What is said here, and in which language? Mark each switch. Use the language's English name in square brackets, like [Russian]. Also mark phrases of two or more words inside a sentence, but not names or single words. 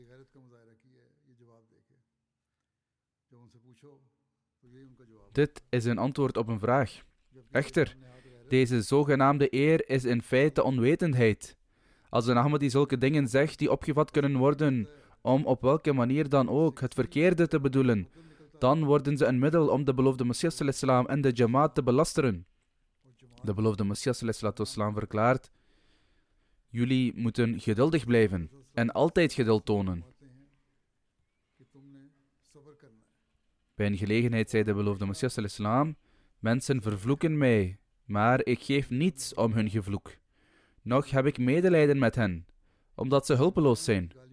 [Dutch] Dit is een antwoord op een vraag. Echter, deze zogenaamde eer is in feite onwetendheid. Als een Ahmadi zulke dingen zegt die opgevat kunnen worden om op welke manier dan ook het verkeerde te bedoelen, dan worden ze een middel om de beloofde Messias [Arabic] صلى الله عليه وسلم [Dutch] en de Jamaat te belasteren. De beloofde Messias [Arabic] صلى الله عليه وسلم [Dutch] verklaart: jullie moeten geduldig blijven en altijd geduld tonen. Bij een gelegenheid zei de beloofde Messias al-Islam, mensen vervloeken mij, maar ik geef niets om hun gevloek. Nog heb ik medelijden met hen, omdat ze hulpeloos zijn.